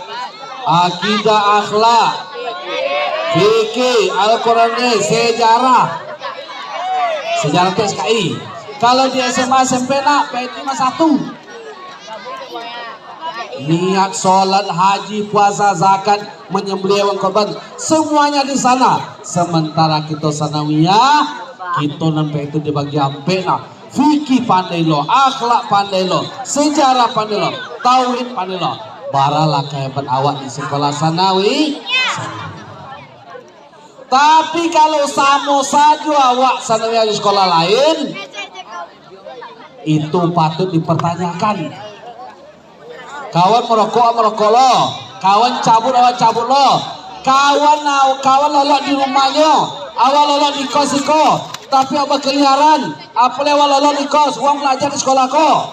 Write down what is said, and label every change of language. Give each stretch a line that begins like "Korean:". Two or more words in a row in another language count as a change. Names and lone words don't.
Indonesian: Akidah, akhlak, fikih, Al-Quran, sejarah PSKI. Kalau di SMA SMP nak PAI 51. Niat sholat, haji, puasa, zakat, menyembelih hewan korban, semuanya di sana. Sementara kita sanawiyah, kita nampak itu dibagi ampe nak.
Minangkabau: Fikih pandai lo, akhlak pandai lo, sejarah pandai lo, tauhid pandai lo. Baralah kehebat awak di sekolah sanawi.
Indonesian: Tapi kalau sama saja awak sananya di sekolah lain, itu patut dipertanyakan.
Minangkabau: Kawan merokok lo, kawan cabut lo, kawan lolok di rumahnya, awal lolok di kos iko, tapi awak keliaran, apa lewat lolok di kos, uang belajar di sekolah ko.